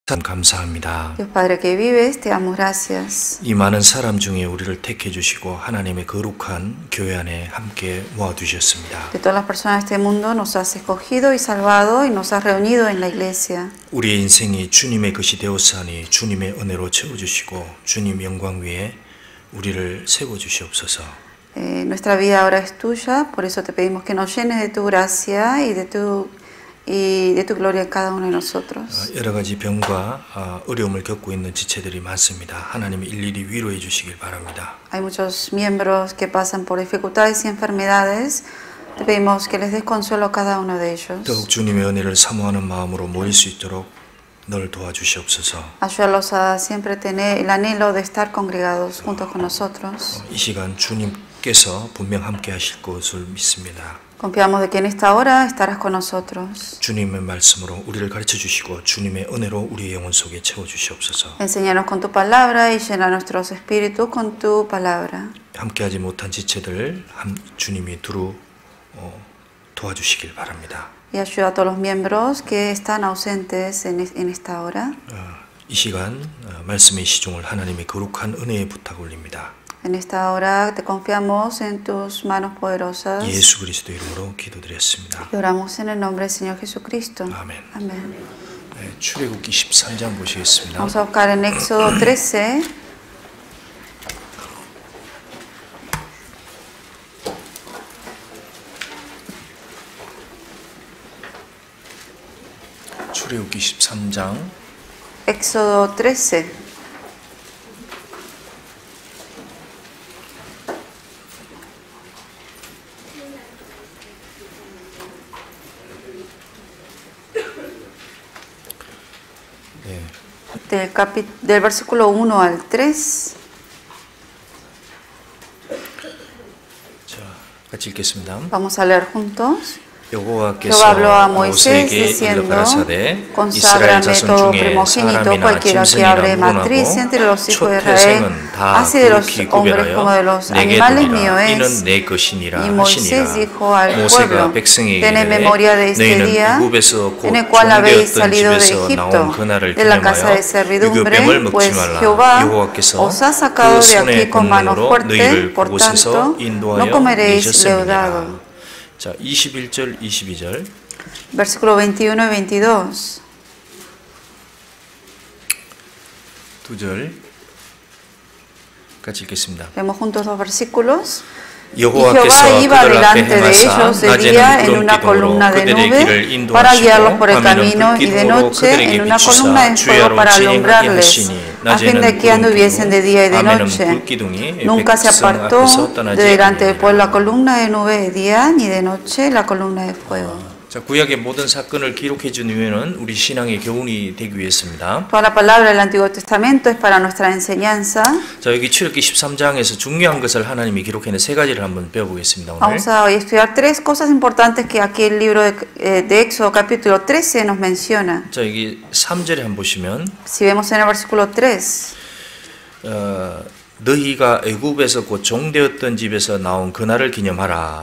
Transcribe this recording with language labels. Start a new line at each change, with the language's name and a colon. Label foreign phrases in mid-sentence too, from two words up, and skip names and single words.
Korean: 감사합니다.
Spanish: Dios Padre que vives, te damos gracias.
Korean: 이 많은 사람 중에 우리를 택해 주시고 하나님의 거룩한 교회 안에 함께 모아 두셨습니다.
Spanish: De todas las personas de este mundo nos has escogido y salvado y nos has reunido en la iglesia.
Korean: 우리의 인생이 주님의 것이 되었사니 주님의 은혜로 채워 주시고 주님 영광 위에 우리를 세워 주시옵소서.
Spanish: Nuestra vida ahora es tuya, por eso te pedimos que nos llenes de tu gracia y de tu gloria en cada uno de nosotros.
Korean: 여러 가지 병과 어려움을 겪고 있는 지체들이 많습니다. 하나님이 일일이 위로해 주시길 바랍니다.
Spanish: Hay muchos miembros que pasan por dificultades y enfermedades. Te pedimos que les des consuelo a cada uno de ellos.
Korean: 더욱 주님의 은혜를 사모하는 마음으로 모일 수 있도록 널 도와주시옵소서.
Spanish: Ayúdalos a siempre tener el anhelo de estar congregados juntos con nosotros.
Korean: 이 시간 주님께서 분명 함께 하실 것을 믿습니다.
Spanish: Confiamos de que en esta hora estarás con nosotros.
Korean: 주님의 말씀으로 우리를 가르쳐 주시고 주님의 은혜로 우리의 영혼 속에 채워 주시옵소서.
Spanish: Enséñanos con tu palabra y llena nuestros espíritus con tu palabra.
Korean: 함께하지 못한 지체들 주님이 두루 도와주시길 바랍니다.
Spanish: Y ayuda a todos los miembros que están ausentes en esta hora.
Korean: 이 시간 말씀의 시종을 하나님의 거룩한 은혜에 부탁 올립니다.
Spanish: En esta hora te confiamos en tus manos poderosas.
Korean: 예수 그리스도 이름으로 기도드렸습니다.
Spanish: Y oramos en el nombre del Señor Jesucristo.
Korean: 아멘.
Spanish: Amén.
Korean: 네, 출애굽기 13장 보시겠습니다.
Spanish: Vamos a buscar en Éxodo 13.
Korean: 출애굽기 13장
Spanish: Éxodo 13. Del versículo 1 al 3.
Korean: 자, 같이 읽겠습니다.
Spanish: Vamos a leer juntos.
Korean: 여호와께서
Spanish: habló a Moisés
Korean: 모세에게
Spanish: diciendo,
Korean: 가라사대 이스라엘
Spanish: conságrame
Korean: 자손
Spanish: todo
Korean: 중에
Spanish: primogénito,
Korean: 사람이나
Spanish: cualquiera que abre
Korean: 짐승이나
Spanish: matriz entre
Korean: 물어나고
Spanish: los hijos de Israel,
Korean: 초태생은 다
Spanish: así de los
Korean: 그렇게
Spanish: hombres como de los
Korean: 구별하여 내게
Spanish: animales mío
Korean: 돌리라.
Spanish: es.
Korean: 이는 내 것이니라
Spanish: Y Moisés
Korean: 하시니라.
Spanish: dijo al
Korean: 모세가
Spanish: pueblo,
Korean: 백성에게
Spanish: tened memoria de este
Korean: 너희는
Spanish: día
Korean: 애굽에서 곧
Spanish: en el cual habéis
Korean: 종되었던
Spanish: salido de
Korean: 집에서
Spanish: Egipto,
Korean: 나온 그날을
Spanish: de la casa de
Korean: 기념하여
Spanish: servidumbre,
Korean: 유교병을 먹지
Spanish: pues
Korean: 말라.
Spanish: Jehová
Korean: 여호와께서
Spanish: os ha sacado
Korean: 그
Spanish: de aquí
Korean: 손의
Spanish: con mano
Korean: 권능으로
Spanish: fuerte,
Korean: 너희를
Spanish: por
Korean: 그곳에서
Spanish: tanto, no
Korean: 인도하여
Spanish: comeréis
Korean: 내셨음이니라.
Spanish: leudado.
Korean: 자, 21절 22절
Spanish: Versículo 21 y 22.
Korean: 두 절 같이 읽겠습니다.
Spanish: Leemos juntos dos versículos. Y
Korean: 여호와께서
Spanish: Jehová iba
Korean: 그들 앞에
Spanish: delante de
Korean: 행하사
Spanish: ellos de día en
Korean: 낮에는
Spanish: una columna de
Korean: 그들의
Spanish: nube
Korean: 길을
Spanish: para guiarlos
Korean: 인도하시고
Spanish: por el camino
Korean: 밤에는
Spanish: y de
Korean: 불기둥으로
Spanish: noche
Korean: 그들에게
Spanish: en una
Korean: 비추사
Spanish: columna de fuego
Korean: 주야로
Spanish: para
Korean: 진행하게
Spanish: alumbrarles
Korean: 하시니
Spanish: a fin de
Korean: 낮에는
Spanish: que anduviesen de día y de
Korean: 밤에는
Spanish: noche.
Korean: 불기둥이
Spanish: Nunca se
Korean: 백성
Spanish: apartó
Korean: 앞에서
Spanish: de
Korean: 떠나지
Spanish: delante del
Korean: 아니하니라.
Spanish: pueblo la columna de nube de día ni de noche la columna de fuego.
Korean: 자, 구약의 모든 사건을 기록해 준 이유는 우리 신앙의 교훈이 되기 위해서입니다.
Spanish: Toda la palabra del Antiguo Testamento es para nuestra enseñanza.
Korean: 자, 여기 출애굽기 13장에서 중요한 것을 하나님이 기록해낸 세 가지를 한번 배워보겠습니다. 오늘.
Spanish: Vamos a hoy estudiar tres cosas importantes que aquí el libro de Éxodo capítulo 13 nos menciona.
Korean: 자, 여기 3절에 한번 보시면
Spanish: Si vemos en el versículo 3.
Korean: 너희가 애굽에서 곧 종되었던 집에서 나온 그날을 기념하라.